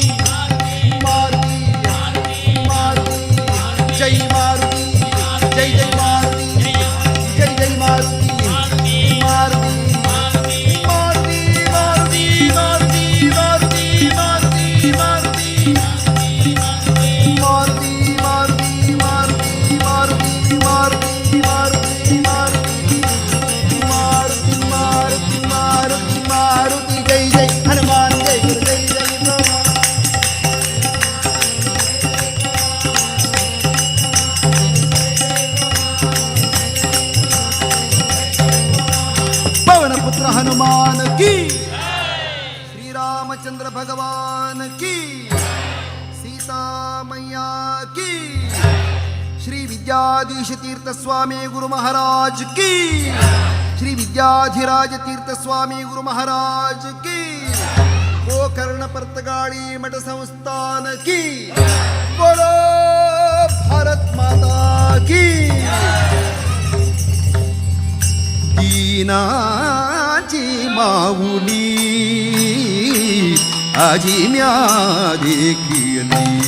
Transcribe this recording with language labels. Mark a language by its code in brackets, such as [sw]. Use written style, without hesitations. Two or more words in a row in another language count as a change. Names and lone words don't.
[hi] ಮಾರುತಿ ಮಾರುತಿ ಜೈ ಮಾರುತಿ ಜೈ ಜೈ ಮಾರುತಿ ಜೈ ಜೈ ಮಾರುತಿ ಮಾರುತಿ ಮಾರುತಿ ಮಾರುತಿ ಮಾರುತಿ ಮಾರುತಿ ಮಾರುತಿ ಮಾರುತಿ ಮಾರುತಿ ಮಾರುತಿ ಮಾರುತಿ ಜೈ ಜೈ ಹನುಮಾನ್ ಜೈ ಗುರು ಜೈ ಜೈ पवन पुत्र हनुमान की श्री रामचंद्र भगवान की सीता मैया की श्री विद्याधीश तीर्थ स्वामी गुरु महाराज की श्री विद्याधिराज तीर्थ स्वामी गुरु महाराज की गोकर्ण पर्तगाड़ी मठ संस्थान की बोलो भारत माता की [mr] दीनाची माऊली आजी म्या देखिली